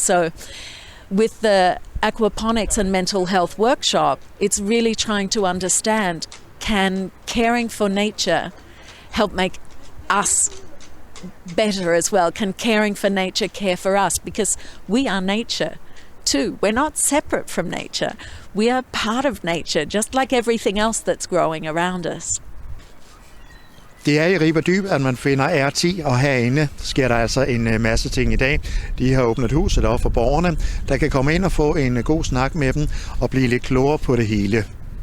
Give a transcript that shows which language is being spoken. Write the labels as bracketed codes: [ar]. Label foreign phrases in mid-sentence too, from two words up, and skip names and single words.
[en] So with the aquaponics and mental health workshop, it's really trying to understand, can caring for nature help make us better as well? Can caring for nature care for us? Because we are nature too. We're not separate from nature. We are part of nature, just like everything else that's growing around us. [da] Det er i Rib og Dyb, at man finder R10, og herinde sker der altså en masse ting i dag. De har åbnet huset op for borgerne, der kan komme ind og få en god snak med dem og blive lidt klogere på det hele.